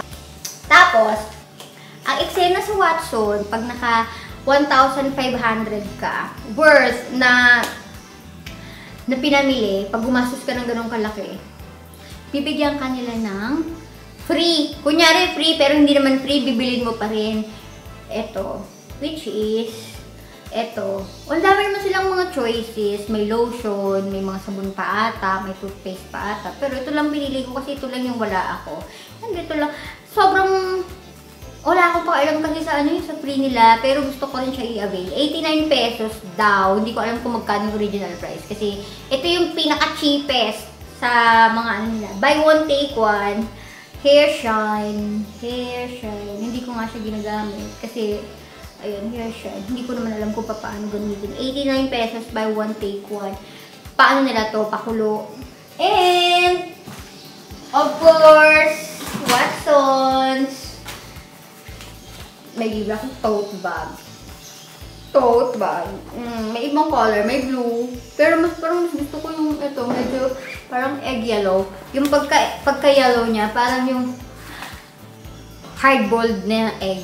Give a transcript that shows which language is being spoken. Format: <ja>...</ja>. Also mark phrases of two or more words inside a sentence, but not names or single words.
<tl>Tapos, ang eksena sa Watson, pag naka 1,500 ka, worth na pinamili, pag gumastos ka ng ganong kalaki, bibigyan ka nila ng free. Kunyari free, pero hindi naman free, bibilin mo pa rin. Ito,</tl> <en>which is,</en> <tl>ito. Ang dami naman silang mga choices. May lotion, may mga sabon pa ata, may toothpaste pa ata. Pero ito lang binili ko kasi ito lang yung wala ako. And ito lang, sobrang, wala akong pakailan kasi sa ano yung sa free nila, pero gusto ko rin siya i-avail. 89 pesos daw. Hindi ko alam kung magkano yung</tl> <en>original price.</en> <tl>Kasi ito yung pinaka-cheapest sa mga ano nila.</tl> <en>Buy one, take one. Hair shine.</en> <tl>Hindi ko nga siya ginagamit kasi, ayun,</tl> <en>hair shine.</en> <tl>Hindi ko naman alam kung paano gamitin.</tl> <en>89 pesos buy one, take one.</en> <tl>Paano nila to? Pakulo.</tl> <en>And, of course, Watsons.</en> <tl>May libre akong tote bag. May ibang color, may blue. Pero parang mas gusto ko yung ito, medyo parang</tl> <en>egg yellow.</en> <tl>Yung pagka-yellow niya, parang yung hard-boiled na egg.</tl>